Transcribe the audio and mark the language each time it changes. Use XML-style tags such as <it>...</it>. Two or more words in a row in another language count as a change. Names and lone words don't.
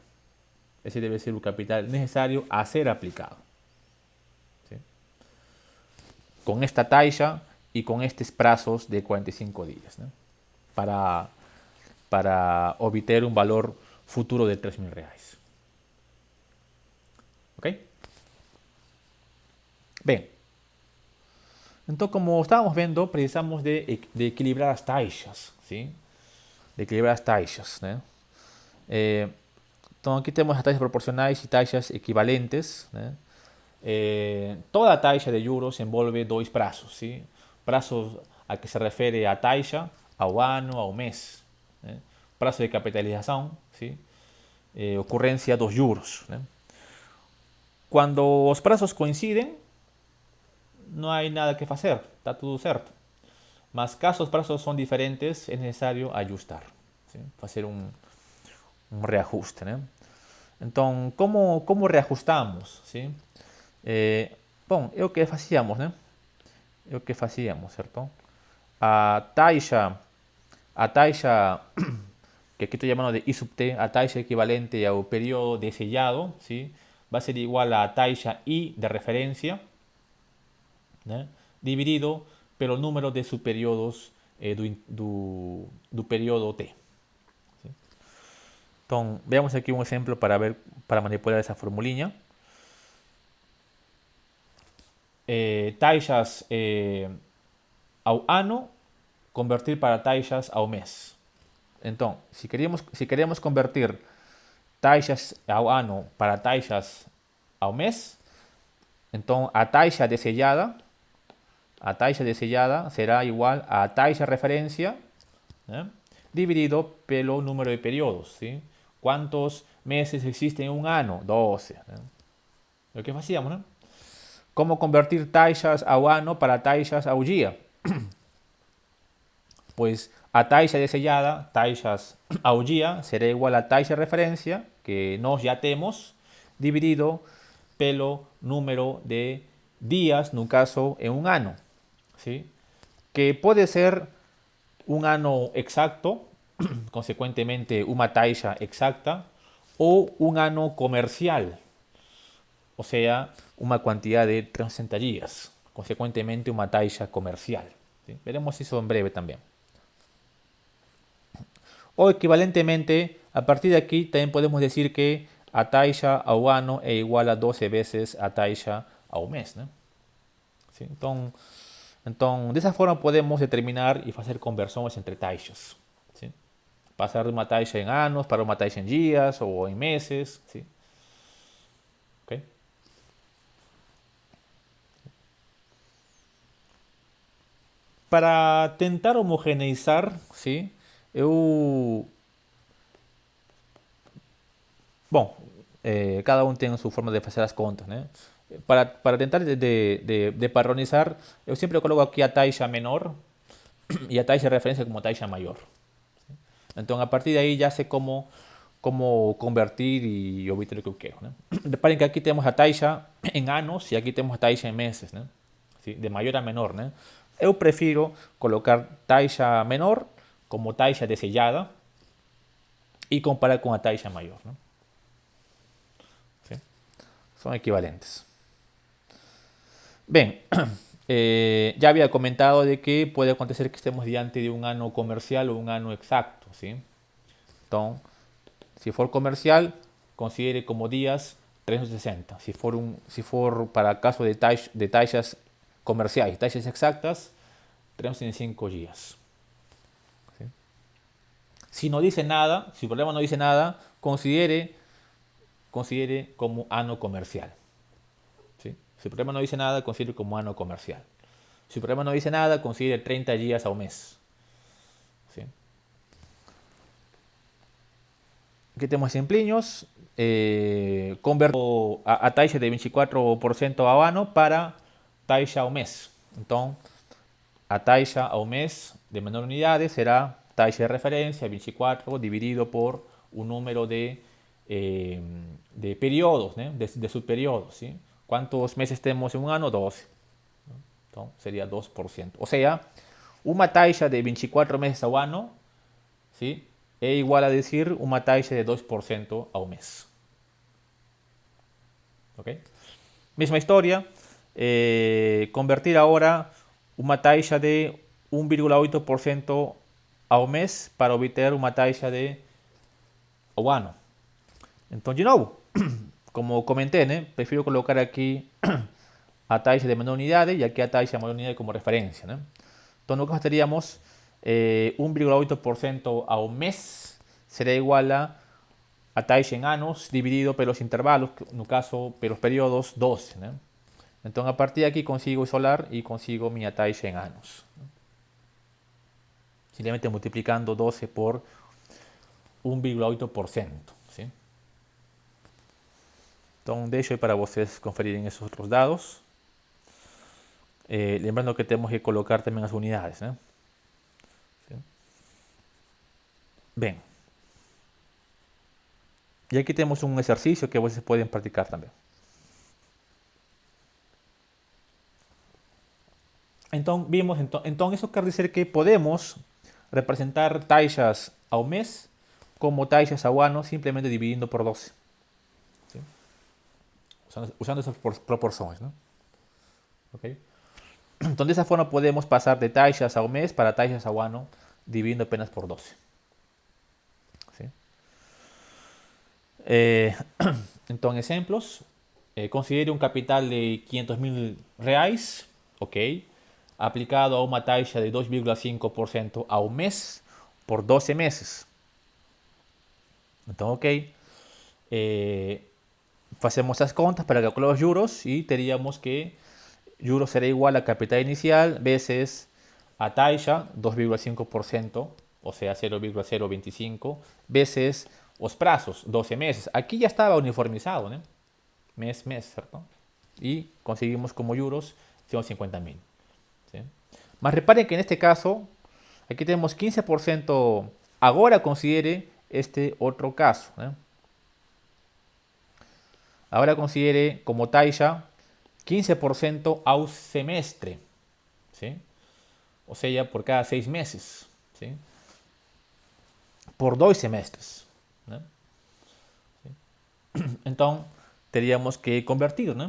<pt>Esse deve ser o capital necessário a ser aplicado.</pt> <es>¿Sí?</es> <pt>Com esta taxa</pt> <es>y con estos plazos de 45 días, ¿no? para obtener un valor futuro de 3.000 reais. ¿Ok? Bien. Entonces, como estábamos viendo,</es> <pt>precisamos de</pt> <es>equilibrar las taxas, ¿sí? De equilibrar las taxas, ¿no? Entonces, aquí tenemos las taxas proporcionales y taxas equivalentes, ¿no?</es> <pt>Toda taxa de juros envolve dois prazos, ¿sí? Prazos a que se refiere a taxa, ao ano, ao mês. Né? Prazo de capitalização, ¿sí? Ocorrência dos juros. Né? Quando os prazos coincidem, não há nada que fazer, está tudo certo. Mas caso os prazos são diferentes, é necessário ajustar, ¿sí? Fazer um reajuste. Né? Então, como reajustamos? ¿Sí? Bom, é o que fazíamos, né? É o que fazíamos, certo? A taxa que</pt> <es>aquí estoy llamando de</es> <pt>I sub t, a taxa equivalente ao período de sellado, ¿sí?</pt> <es>Va a ser igual a taxa I de referencia, ¿no?</es> <pt>Dividido pelo número de subperiodos do período T.</pt> <es>¿Sí? Entonces, veamos aquí un ejemplo para manipular esa formulinha.</es> <pt>taxas ao ano, convertir para taxas ao mês. Então, se queremos convertir taxas ao ano para taxas ao mês, então a taxa desellada será igual a taxa referencia, ¿eh? Dividido pelo número de periodos,</pt> <es>¿sí? ¿Cuántos meses existen en un año? 12. ¿Eh? Lo que hacíamos, ¿no? ¿Cómo convertir</es> <pt>taxas ao ano para taxas ao día? Pues a taxa desellada, taxas ao día, será igual a taxa referencia, que nós já temos, dividido pelo número de días, no caso,</pt> <es>en un ano. ¿Sí? Que puede ser un ano exacto, consecuentemente una taxa exacta, o un ano comercial, o sea, una cantidad de 360 días, consecuentemente una taxa comercial. ¿Sí? Veremos eso en breve también. O equivalentemente, a partir de aquí también podemos decir que</es> <pt>a taxa ao ano é igual a 12</pt> <es>veces a taxa ao mês. ¿No? ¿Sí? Entonces, de esa forma podemos determinar y hacer conversiones entre taxas. ¿Sí? Pasar de una taxa en años para una taxa en días o en meses. ¿Sí? ¿Okay?</es> <pt>Para tentar homogeneizar, ¿sí?</pt> <es>Cada uno tiene su forma de hacer las contas, ¿no?</es> <pt>Para tentar de padronizar,</pt> <es>yo siempre coloco aquí a taxa menor y a taxa de referencia como taxa mayor. Entonces, a partir de ahí ya sé cómo convertir y obtener lo que yo quiero. ¿No? Recuerden que aquí tenemos a taxa en años y aquí tenemos a taxa en meses, ¿no? ¿Sí? De mayor a menor. ¿No? Yo prefiero colocar taxa menor como taxa desellada y comparar con a taxa mayor. ¿No? ¿Sí? Son equivalentes. Bien, ya había comentado de que puede acontecer que estemos diante de un año comercial o un año exacto. ¿Sí? Entonces, si for comercial, considere como días 360. Si for para caso de taxas comerciais, taxas exactas, 365 días. ¿Sí? Si no dice nada, si el problema no dice nada, considere como ano comercial. ¿Sí? Si el problema no dice nada, considere como ano comercial. Si el problema no dice nada, considere 30 días ao mes.</es> <pt>¿Sí? Aquí temos exemplinhos. Converto a taxa de 24% ao ano para taxa ao mês. Então, a taxa ao mês de menor unidade será taxa de referência 24 dividido por o número de períodos, né? de subperíodos. ¿Sí?</pt> <es>¿Cuántos meses</es> <pt>temos em um ano? 12. Então, seria 2%. Ou seja, uma taxa de 24 meses ao ano, ¿sí?</pt> <es>É igual a decir una taxa de 2% ao mes. ¿Okay? Misma historia, convertir ahora una taxa de 1,8% ao mes</es> <pt>para obter</pt> <es>una taxa de ao ano. Entonces, de nuevo, como comenté, ¿no? Prefiero colocar aquí a taxa de menor unidad y aquí a taxa de mayor unidad como referencia. ¿No? Entonces, nosotros teríamos 1,8% ao mes será igual a taxa en años dividido</es> <pt>pelos intervalos, no caso pelos periodos</pt> <es>12. ¿No? Entonces, a partir de aquí consigo isolar y consigo mi taxa en años. ¿No? Simplemente multiplicando 12 por 1,8%. ¿Sí? Entonces,</es> <pt>deixo aí para vocês conferirem</pt> <es>esos otros dados. Lembrando que tenemos que colocar también las unidades. ¿No? ¿Sí? Bien. Y aquí tenemos un ejercicio que ustedes pueden practicar también. Entonces eso quiere decir que podemos representar taxas ao mes como taxas ao ano simplemente dividiendo por 12. ¿Sí? Usando esas proporciones. ¿No? ¿Okay? Entonces de esa forma podemos pasar de taxas ao mes para taxas ao ano dividiendo apenas por 12. ¿Sí? Entonces ejemplos. considere un capital de 500.000 reais, ok, aplicado</es> <pt>a uma taxa de 2,5% ao mês por 12 meses. Então, ok, hacemos as contas para calcular os juros y teríamos que juros será igual a capital inicial veces a taxa 2,5%,</pt> <es>o sea</es> <pt>0,025, veces os prazos 12 meses.</pt> <es>Aquí ya estaba uniformizado, ¿no? Mes, ¿cierto? Y conseguimos como juros 150.000. ¿Sí? Más reparen que en este caso, aquí tenemos 15%. Ahora considere este otro caso, ¿no? Ahora considere como taxa 15% ao semestre, ¿sí? O sea, por cada 6 meses, ¿sí? Por 2 semestres, ¿no? Entonces, teríamos que convertir, ¿no?</es>